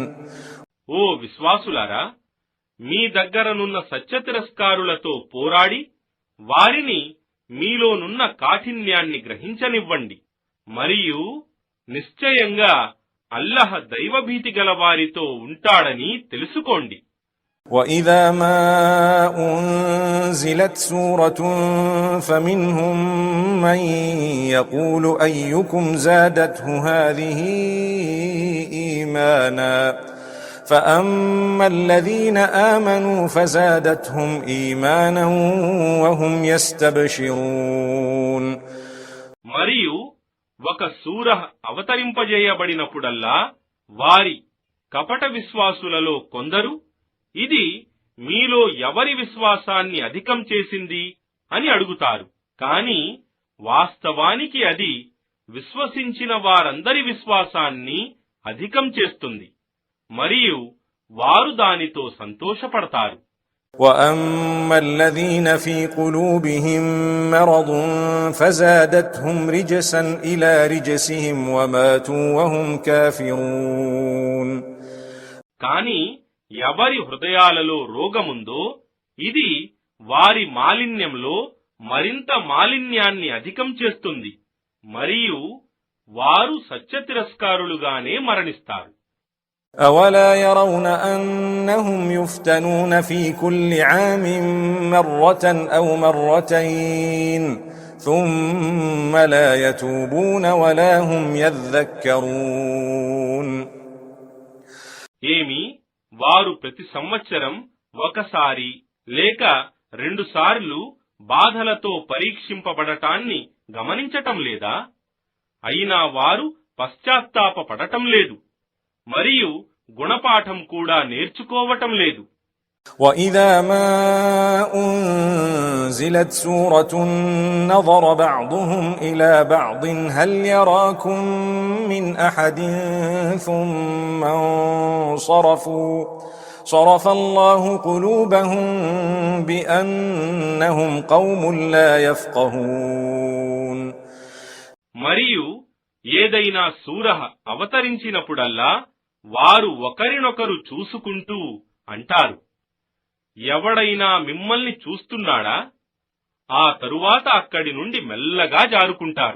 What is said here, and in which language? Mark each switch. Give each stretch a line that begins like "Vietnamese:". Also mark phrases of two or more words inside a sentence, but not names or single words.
Telugu: ఓ విశ్వాసులారా, మీ దగ్గరనున్న సత్యతిరస్కారులతో పోరాడి వారిని మీలోనున్న కాఠిన్యాన్ని గ్రహించనివ్వండి. మరియు నిశ్చయంగా అల్లాహ్ దైవభీతి గల వారితో ఉంటాడని తెలుసుకోండి.
Arabic: وَإِذَا مَا أُنْزِلَتْ سُورَةٌ فَمِنْهُمْ مَنْ يَقُولُ أَيُّكُمْ زَادَتْهُ هَذِهِ إِيمَانًا فَأَمَّا الَّذِينَ آمَنُوا فَزَادَتْهُمْ إِيمَانًا وَهُمْ يَسْتَبْشِرُونَ.
Telugu: మరియు ఒక సూరహ్ అవతరింపజేయబడినప్పుడల్లా వారి కపట విశ్వాసులలో కొందరు ఇది మీలో ఎవరి విశ్వాసాన్ని అధికం చేసింది అని అడుగుతారు. కాని వాస్తవానికి అది విశ్వసించిన వారందరి విశ్వాసాన్ని అధికం చేస్తుంది మరియు వారు దానితో సంతోషపడతారు.
Arabic: وَأَمَّا الَّذِينَ فِي قُلُوبِهِم مَّرَضٌ فَزَادَتْهُمْ رِجْسًا إِلَى رِجْسِهِمْ وَمَاتُوا وَهُمْ كَافِرُونَ.
Telugu: కాని ఎవరి హృదయాలలో రోగముందో ఇది వారి మాలిన్యంలో మరింత మాలిన్యాన్ని అధికం చేస్తుంది మరియు వారు సత్యతిరస్కారులుగానే మరణిస్తారు.
Arabic: أَوَلَا يَرَوْنَ أَنَّهُمْ يُفْتَنُونَ فِي كُلِّ عَامٍ مَّرَّةً أَوْ مَرَّتَيْنِ ثُمَّ لَا يَتُوبُونَ وَلَا هُمْ يَذَّكَّرُونَ.
Telugu: ఏమి వారు ప్రతి సంవత్సరం ఒకసారి లేక 2 సార్లు బాధలతో పరీక్షింపబడటాన్ని గమనించటం లేదా? అయినా వారు పశ్చాత్తాపపడటం లేదు మరియు గుణపాఠం కూడా నేర్చుకోవటం లేదు.
Arabic: وَإِذَا مَا أُنْزِلَتْ سُورَةٌ نَظَرَ بَعْضُهُمْ إِلَى بَعْضٍ هَلْ يَرَاكُمْ مِنْ أَحَدٍ ثُمَّ انصَرَفُوا صَرَفَ اللَّهُ قُلُوبَهُمْ بِأَنَّهُمْ قَوْمٌ لَا يَفْقَهُونَ.
Telugu: మరియు ఏదైనా సూరహ్ అవతరించినప్పుడల్లా వారు ఒకరినొకరు చూసుకుంటూ అంటారు, ఎవడైనా మిమ్మల్ని చూస్తున్నాడా? ఆ తరువాత అక్కడి నుండి మెల్లగా జారుకుంటారు.